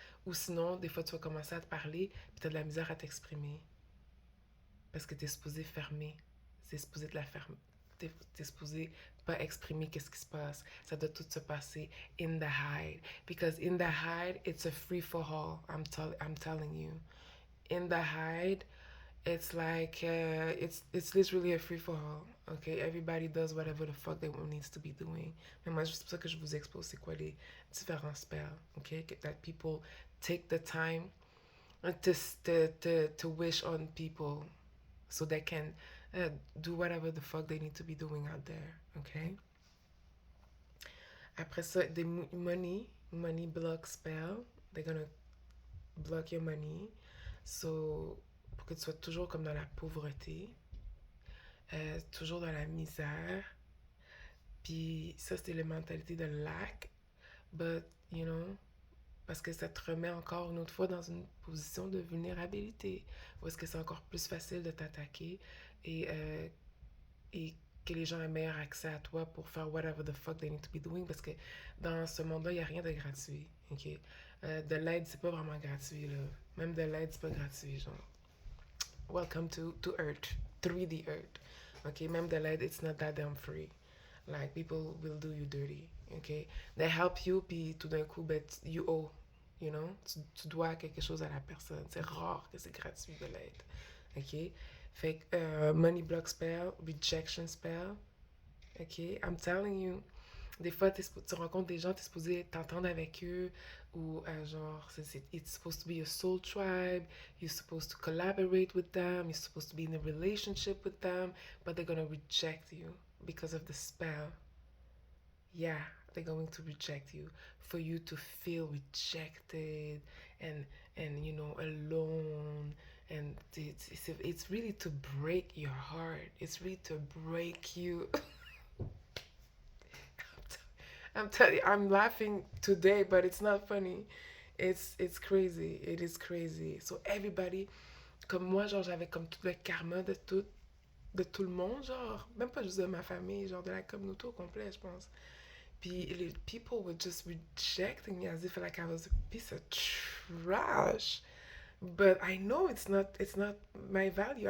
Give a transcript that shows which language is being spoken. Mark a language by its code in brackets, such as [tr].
[fr] Ou sinon, des fois, tu vas commencer à te parler puis tu as de la misère à t'exprimer. Parce que tu es supposé fermer. C'est supposé de la fermer. T'es supposé pas exprimer qu'est-ce qui se passe. Ça doit tout se passer [en] in the hide. Because in the hide, it's a free for all. I'm telling you. In the hide, it's like it's literally a free for all. Okay, everybody does whatever the fuck they needs to be doing. [fr] Mais moi, c'est pour ça que je vous expose c'est quoi les différents spells. [en] Okay, that people take the time to wish on people so they can do whatever the fuck they need to be doing out there. Okay. [fr] Après ça, des money block spell. [en] They're gonna block your money. [fr] So, pour que tu sois toujours comme dans la pauvreté, toujours dans la misère. Puis ça, c'est la mentalité de lack. [en] But, you know, [fr] parce que ça te remet encore une autre fois dans une position de vulnérabilité. Où est-ce que c'est encore plus facile de t'attaquer et que les gens aient meilleur accès à toi pour faire [en] whatever the fuck they need to be doing. [fr] Parce que dans ce monde-là, il n'y a rien de gratuit. OK? De l'aide, c'est pas vraiment gratuit, là. Même de l'aide, c'est pas gratuit, genre. [en] Welcome to Earth, 3D Earth. Okay, [fr] même de l'aide, [en] it's not that damn free. Like, people will do you dirty. Okay, they help you, [fr] puis tout d'un coup, ben, [en] you owe. You know, [fr] tu dois quelque chose à la personne. C'est rare que c'est gratuit de l'aide. Ok, fait que money block spell, rejection spell. [en] Ok, I'm telling you. [fr] Des fois, tu rencontres des gens, tu es supposé t'entendre avec eux, ou genre, [en] it's supposed to be a soul tribe, you're supposed to collaborate with them, you're supposed to be in a relationship with them, but they're gonna reject you because of the spell. Yeah, they're going to reject you for you to feel rejected and you know alone and it's really to break your heart. It's really to break you. I'm telling you, I'm laughing today, but it's not funny. It's crazy. It is crazy. So everybody, [fr] comme moi, genre j'avais comme tout le karma de tout le monde, genre même pas juste de ma famille, genre de la communauté au complet, je pense. Puis les [en] people were just rejecting me as if like I was a piece of trash. But I know it's not my value.